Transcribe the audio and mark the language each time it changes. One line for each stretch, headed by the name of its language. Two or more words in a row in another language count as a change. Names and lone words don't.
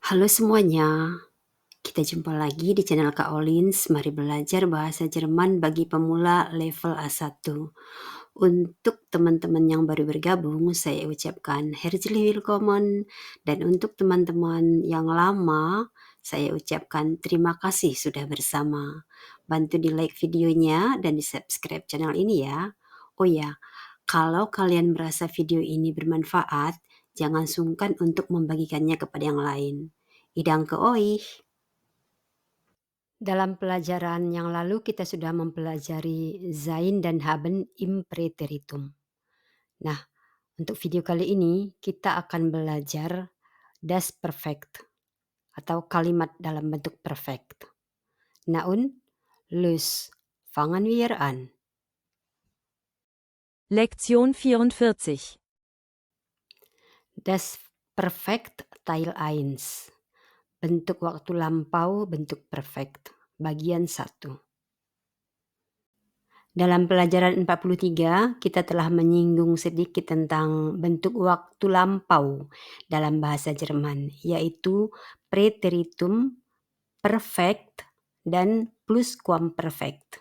Indonesian: Halo semuanya, kita jumpa lagi di channel Kak Olins. Mari belajar bahasa Jerman bagi pemula level A1. Untuk teman-teman yang baru bergabung, saya ucapkan
German: herzlich willkommen.
Indonesian: Dan untuk teman-teman yang lama, saya ucapkan terima kasih sudah bersama. Bantu di like videonya dan di subscribe channel ini ya. Oh ya, kalau kalian merasa video ini bermanfaat, jangan sungkan untuk membagikannya kepada yang lain.
German: Idanke euch.
Indonesian: Dalam pelajaran yang lalu kita sudah mempelajari sein dan
German: haben im Präteritum.
Indonesian: Nah, untuk video kali ini kita akan belajar
German: das Perfekt
Indonesian: atau kalimat dalam bentuk perfect.
German: Nah und, los, fangen wir an. Lektion 44. Das Perfekt Teil 1.
Indonesian: Bentuk waktu lampau, bentuk perfect. Bagian 1. Dalam pelajaran 43, kita telah menyinggung sedikit tentang bentuk waktu lampau dalam bahasa Jerman, yaitu
German: Präteritum, Perfekt,
Indonesian: dan Pluskuamperfekt.